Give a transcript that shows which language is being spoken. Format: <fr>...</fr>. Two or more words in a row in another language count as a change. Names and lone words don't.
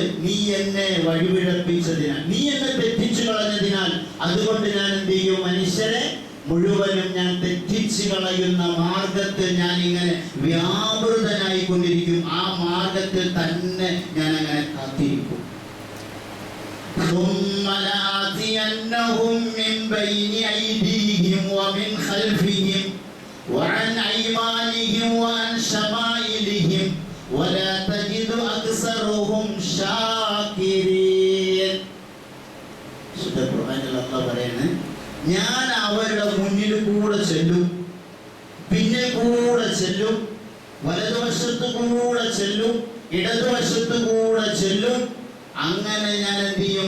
<ml>നീ എന്നെ വഴിപിഴപ്പിച്ചതിനാൽ, നീ എന്നെ തെറ്റിച്ചു കളഞ്ഞതിനാൽ. അതുകൊണ്ട് ഞാൻ എന്ത് ചെയ്യും? മനുഷ്യരെ മുഴുവനും ഞാൻ തെറ്റിച്ചു കളയുന്ന മാർഗത്തിൽ ഞാൻ ഇങ്ങനെ വ്യാപൃതനായി കൊണ്ടിരിക്കും. ആ മാർഗത്തിൽ തന്നെ ഞാൻ അങ്ങനെ കാത്തിരിക്കും.</ml> <ar>ثم لآتينهم من بين أيديهم ومن خلفهم وعن أيمانهم وعن شمائلهم ولا تجد أكثرهم شاكرين.</ar> <ml>വിശുദ്ധ ഖുർആനിൽ അല്ലാഹു പറയുന്നു, ഞാൻ അവരുടെ മുന്നിൽ കൂടെ ചെല്ലും, പിന്നെ കൂടെ ചെല്ലും, വലതുവശത്ത് കൂടെ ചെല്ലും, ഇടതുവശത്ത് കൂടെ ചെല്ലും. അങ്ങനെ ഞാൻ എന്ത് ചെയ്യും?</ml>